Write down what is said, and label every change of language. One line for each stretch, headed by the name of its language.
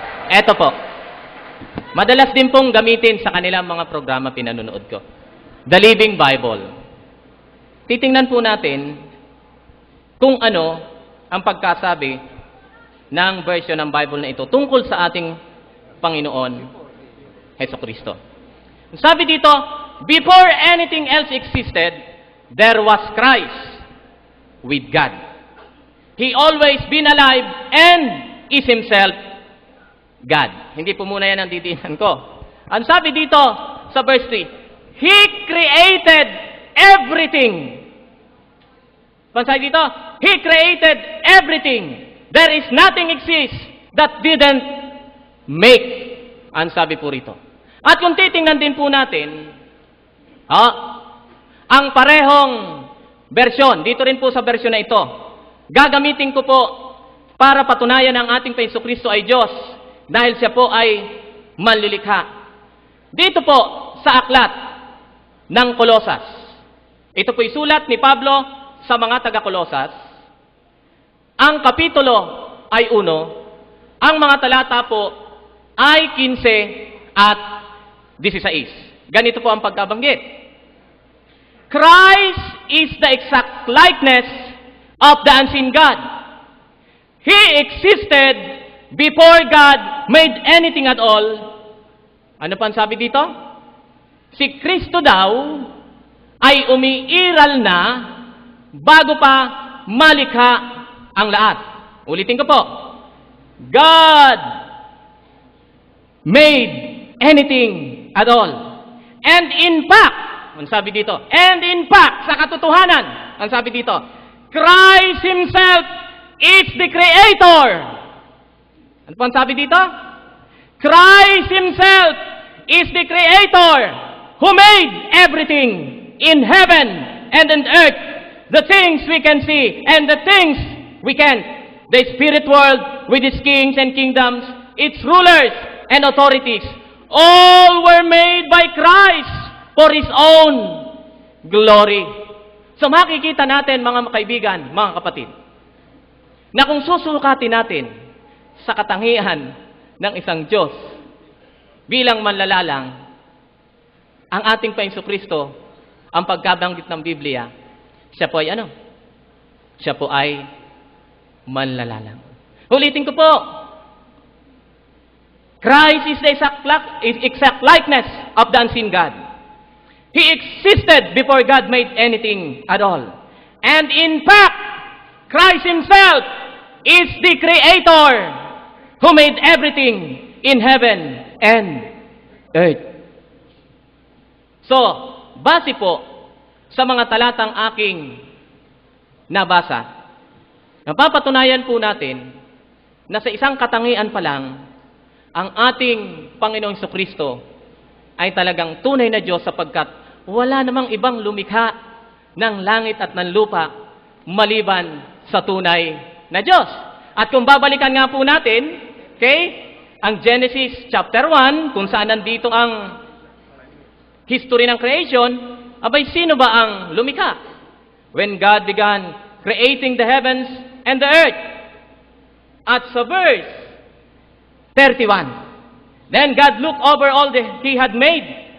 Filipino: Eto po. Madalas din pong gamitin sa kanilang mga programa pinanonood ko. The Living Bible. Titingnan po natin kung ano ang pagkasabi ng version ng Bible na ito tungkol sa ating Panginoon Hesukristo. Sabi dito,
English: before anything else existed, there was Christ with God. He always been alive and is Himself God.
Filipino: Hindi po muna yan ang didiinan ko. Ang sabi dito sa verse 3,
English: He created everything.
Filipino: Pansay dito,
English: He created everything. There is nothing exists that didn't make.
Filipino: Ang sabi po rito. At kung titingnan din po natin, ang parehong bersyon, dito rin po sa bersyon na ito, gagamitin ko po para patunayan ang ating Jesucristo ay Diyos dahil siya po ay manlilikha. Dito po sa aklat ng Kolosas. Ito po isulat ni Pablo sa mga taga-Kolosas. Ang kapitulo ay 1, ang mga talata po ay 15 at 16. Ganito po ang pagkabanggit.
English: Christ is the exact likeness of the unseen God. He existed before God made anything at all.
Filipino: Ano pa ang sabi dito? Si Kristo daw ay umiiral na bago pa malikha ang lahat. Ulitin ko po.
English: God made anything at all. And in fact,
Filipino: ang sabi dito,
English: and in fact,
Filipino: sa katotohanan, ang sabi dito,
English: Christ Himself is the Creator.
Filipino: Ano po ang sabi dito?
English: Christ Himself is the Creator who made everything in heaven and on earth, the things we can see and the things we can't. The spirit world with its kings and kingdoms, its rulers and authorities, all were made by Christ for His own glory.
Filipino: So makikita natin mga kaibigan, mga kapatid, na kung susukatin natin sa katangian ng isang Diyos bilang manlalalang, ang ating Jesucristo, ang pagkabanggit ng Biblia, siya po ay ano? Siya po ay manlalalang. Ulitin ko po,
English: Christ is the exact likeness of the unseen God. He existed before God made anything at all. And in fact, Christ Himself is the Creator who made everything in heaven and earth.
Filipino: So, base po sa mga talatang aking nabasa, napapatunayan po natin na sa isang katangian pa lang, ang ating Panginoong Jesucristo ay talagang tunay na Diyos sapagkat wala namang ibang lumikha ng langit at ng lupa maliban sa tunay na Diyos. At kung babalikan nga po natin, okay, ang Genesis chapter 1, kung saan nandito ang history ng creation, abay sino ba ang lumikha?
English: When God began creating the heavens and the earth.
Filipino: At sa
English: verse 31, then God looked over all that He had made.